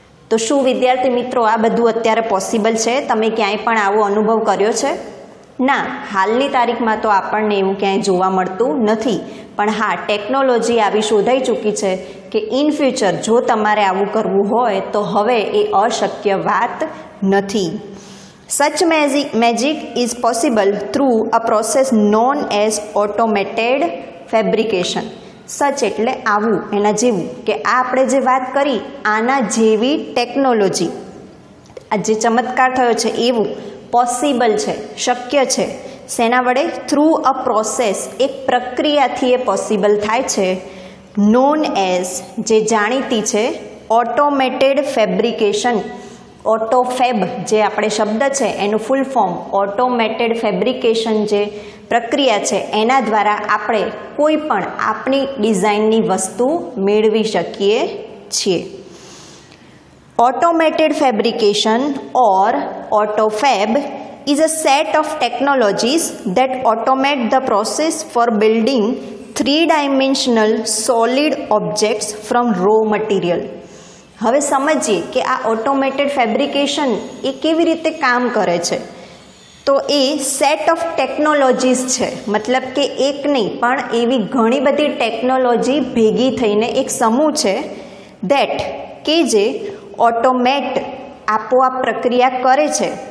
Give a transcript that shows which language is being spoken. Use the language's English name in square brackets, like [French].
[Gujarati] તો શું વિદ્યાર્થી મિત્રો આ બધું અત્યારે પોસિબલ છે? તમે ક્યાંય પણ આવો અનુભવ કર્યો છે? ના, હાલની તારીખમાં તો આપણને એવું ક્યાંય જોવા મળતું નથી. પણ હા, ટેકનોલોજી આવી શોધાઈ ચૂકી છે કે [English] in future [Gujarati] જો તમારે આવું કરવું હોય તો હવે એ અશક્ય વાત નથી. [English] Such magic is possible through a process known as automated fabrication. [Gujarati] સચ એટલે આવું, એના જેવું, કે આ આપણે જે વાત કરી આના જેવી ટેકનોલોજી, આ જે ચમત્કાર થયો છે એવું પોસિબલ છે, શક્ય છે. શેના વડે? [English] through a process, [Gujarati] એક પ્રક્રિયાથી એ પોસિબલ થાય છે. [English] known as, [Gujarati] જે જાણીતી છે, [English] Automated fabrication. [Gujarati] ઓટોફેબ જે આપણે શબ્દ છે એનું ફૂલ ફોર્મ ઓટોમેટેડ ફેબ્રિકેશન, જે પ્રક્રિયા છે એના દ્વારા આપણે કોઈ પણ આપણી ડિઝાઇનની વસ્તુ મેળવી શકીએ છીએ. [English] Automated fabrication or autofab is a set of technologies that automate the process for building three-dimensional solid objects from raw material. [Gujarati] હવે સમજીએ કે આ ઓટોમેટેડ ફેબ્રિકેશન એ કેવી રીતે કામ કરે છે. તો એ [English] set of technologies [Gujarati] છે, મતલબ કે એક નહીં પણ એવી ઘણી બધી ટેકનોલોજી ભેગી થઈને એક સમૂહ છે દેટ, કે જે ઓટોમેટ, આપોઆપ પ્રક્રિયા કરે છે